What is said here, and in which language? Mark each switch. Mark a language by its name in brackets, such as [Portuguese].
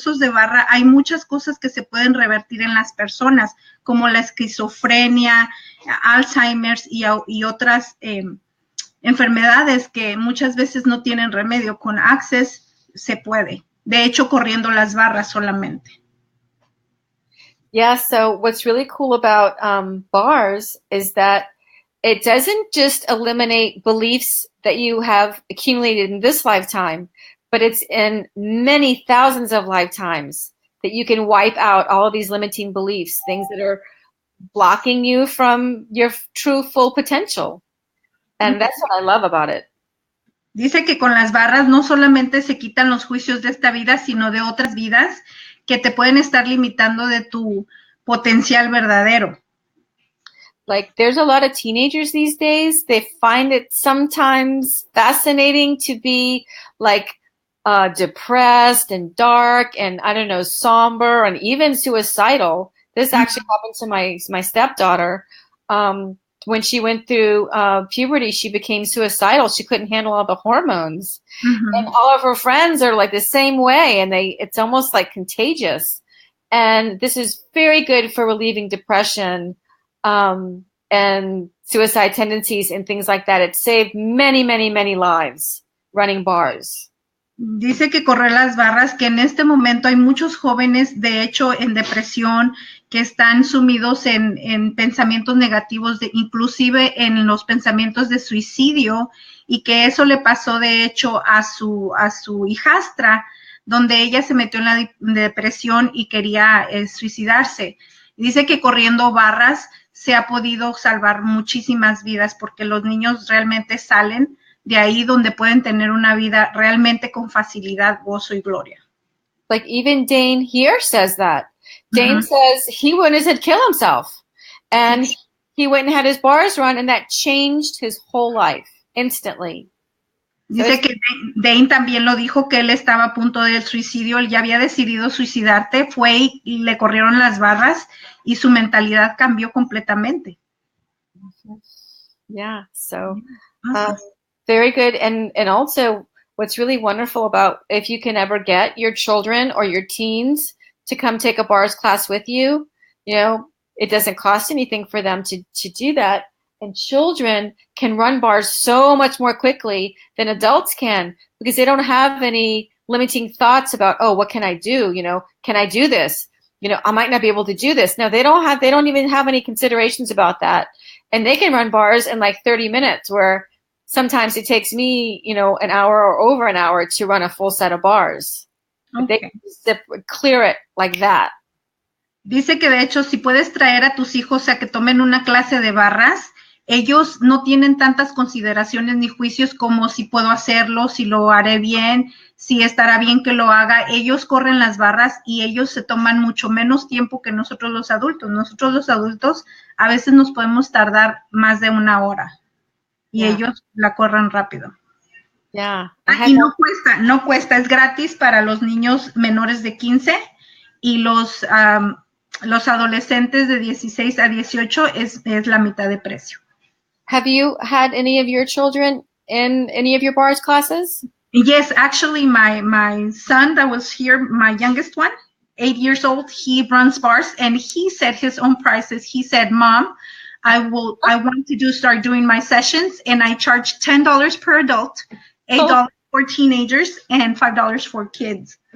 [Spanish] barra hay muchas cosas que se pueden revertir en las personas, como la esquizofrenia, Alzheimer's y otras enfermedades que muchas veces no tienen remedio. Con Access se puede, de hecho corriendo las barras solamente. [English] Yeah, so what's really cool about bars is that it doesn't just eliminate beliefs that you have accumulated in this lifetime, but it's in many thousands of lifetimes that you can wipe out all of these limiting beliefs, things that are blocking you from your true full potential. And that's what I love about it. [Spanish] Dice que con las barras no solamente se quitan los juicios de esta vida, sino de otras vidas que te pueden estar limitando de tu potencial verdadero. [English] Like, there's a lot of teenagers these days, they find it sometimes fascinating to be like depressed and dark and, I don't know, somber and even suicidal. This actually happened to my stepdaughter. When she went through puberty, she became suicidal. She couldn't handle all the hormones. And all of her friends are like the same way, and it's almost like contagious. And this is very good for relieving depression and suicide tendencies and things like that. It saved many, many, many lives running bars. [Spanish] Dice que correr las barras, que en este momento hay muchos jóvenes, de hecho, en depresión, que están sumidos en pensamientos negativos, inclusive en los pensamientos de suicidio, y que eso le pasó, de hecho, a su hijastra, donde ella se metió en la depresión y quería suicidarse. Dice que corriendo barras se ha podido salvar muchísimas vidas, porque los niños realmente salen de ahí donde pueden tener una vida realmente con facilidad, gozo y gloria. [English] Like even Dane here says that. Dane says he went and kill himself. And he went and had his bars run, and that changed his whole life instantly. [Spanish] Dice que Dane también lo dijo, que él estaba a punto del suicidio, él ya había decidido suicidarte, fue y le corrieron las barras y su mentalidad cambió completamente. [English] Yeah, so very good. And also what's really wonderful about if you can ever get your children or your teens to come take a bars class with you, you know, it doesn't cost anything for them to do that. And children can run bars so much more quickly than adults can, because they don't have any limiting thoughts about, oh, what can I do? You know, can I do this? You know, I might not be able to do this. No, they don't even have any considerations about that. And they can run bars in like 30 minutes, where sometimes it takes me, you know, an hour or over an hour to run a full set of bars. Okay. They can just clear it like that. [Spanish] Dice que de hecho, si puedes traer a tus hijos a que tomen una clase de barras, ellos no tienen tantas consideraciones ni juicios como si puedo hacerlo, si lo haré bien, si estará bien que lo haga. Ellos corren las barras y ellos se toman mucho menos tiempo que nosotros los adultos. Nosotros los adultos a veces nos podemos tardar más de una hora y ellos la corren rápido. [English] Yeah. [Spanish] Y no cuesta, es gratis para los niños menores de 15 y los adolescentes de 16 a 18 es la mitad de precio. [English] Have you had any of your children in any of your bars classes? Yes, actually my son that was here, my youngest one, 8 years old, he runs bars and he set his own prices. He said, Mom, I want to start doing my sessions, and I charge $10 per adult, $8 for teenagers, and $5 for kids.